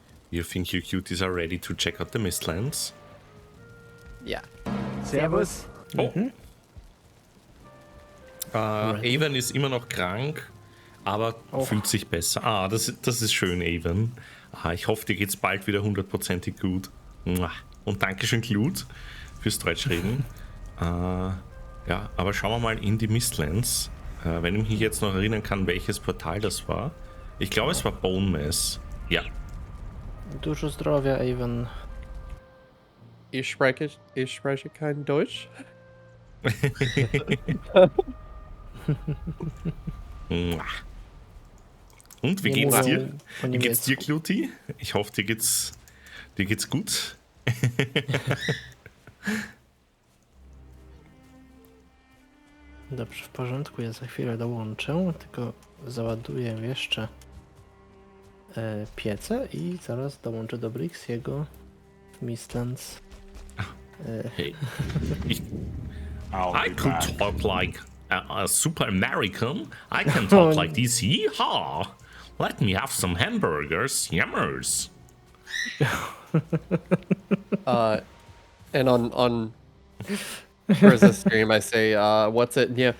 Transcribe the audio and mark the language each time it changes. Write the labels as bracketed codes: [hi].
[en] You think you cuties are ready to check out the Mistlands? Yeah. [de] Servus. Oh. Evan ist immer noch krank, aber fühlt sich besser. Das ist schön, Evan. Ich hoffe, dir geht's bald wieder 100%ig gut. Und Dankeschön, Claude, fürs Deutschreden. Ja, aber schauen wir mal in die Mistlands. Wenn ich mich jetzt noch erinnern kann, welches Portal das war. Ich glaube, es war Bone Mess. Ja. [pl] Dużo zdrowia, Evan. [de] Ich spreche kein Deutsch. Und wie geht's dir? Wie geht's dir, Cluti? Ich hoffe, dir geht's gut. [pl] Dobrze, w porządku, ja za chwilę dołączę, tylko załaduję jeszcze piece i zaraz dołączę do Brixxy'ego w Mistlands. [en] Hey. I could talk like a super American. I can talk like this. Yeehaw! Let me have some hamburgers. Yummers. And on Bryza stream, I say, what's it?